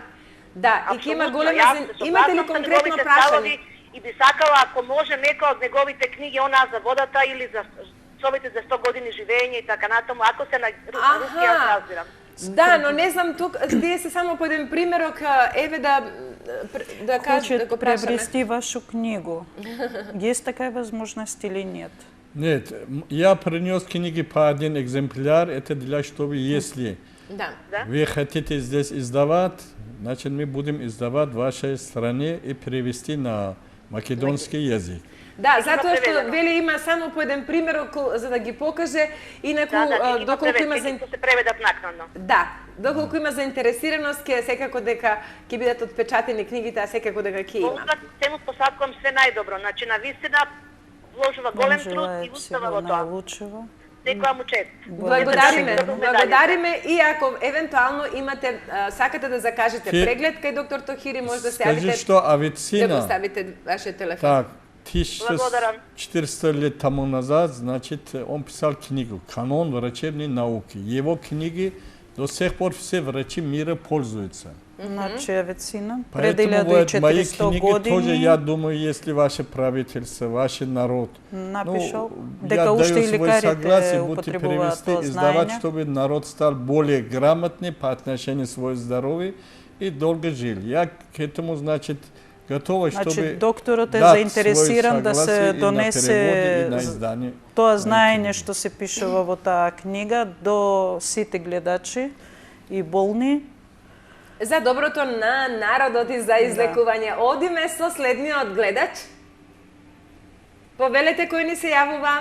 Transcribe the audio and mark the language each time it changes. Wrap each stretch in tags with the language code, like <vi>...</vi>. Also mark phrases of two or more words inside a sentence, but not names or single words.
<mk>Да, и ќе има голема имате ли конкретно прашање? И би сакала, ако може, некоја од неговите книги, она за водата или за совете за 100 години живење и така натаму, ако се на руски, јас разбирам. Да, но не знам тук, тие се само по еден примерок, еве да кажете, да го прашаме.</mk> <ru>Хочет приобрести вашу книгу. Есть такая возможность или нет? Нет, я принес книги по один экземпляр, это для чтобы, если вы хотите здесь издавать, значит мы будем издавать в вашей стране и перевести на</ru> <mk>македонски език. Да, затоа што вели има само по еден примерок за да ги покаже, инаку доколку има се преведат накнадно. Да, доколку има заинтересираност, ќе секако дека ќе бидат отпечатени книгите, а секако дека ќе има. Тему посакувам се најдобро, значи навистина вложува голем труд и устава во тоа. Секоја му чест. Благодариме и ако евентуално имате сакате да закажете преглед кај доктор Тохири, може да се јавите. Скажи што авицина. Да поставите вашиот телефон.</mk> <ru>Так, 1400 лет тому назад, значит, он писал книгу «Канон врачебной науки». Его книги до сих пор все врачи мира пользуются.</ru> <mk>Значи авицина пред</mk> <ru>Поэтому вот мои</ru> <mk>1400</mk> <ru>книги</ru> <mk>години</mk> <ru>тоже, я думаю, если ваше правительство, ваш народ,</ru> <mk>напишал,</mk> <ru>я</ru> <mk>дека</mk> <ru>даю</ru> <mk>уште и</mk> <ru>свое</ru> <mk>лекарите</mk> <ru>согласие, будете</ru> <mk>употребуваат</mk> <ru>привести,</ru> <mk>тоа</mk> <ru>издавать,</ru> <mk>знаење.</mk> <ru>чтобы народ стал более грамотный по отношению к своему здоровью и долго жил. Я к этому, значит, готова,</ru> <mk>Значи,</mk> <ru>чтобы</ru> <mk>докторот е</mk> <ru>дать</ru> <mk>заинтересиран да се донесе тоа на знаење што се пишува во таа книга до сите гледачи и болни. За доброто на народот и за излекување. Одиме со следниот гледач. Повелете кој ни се јавува.</mk>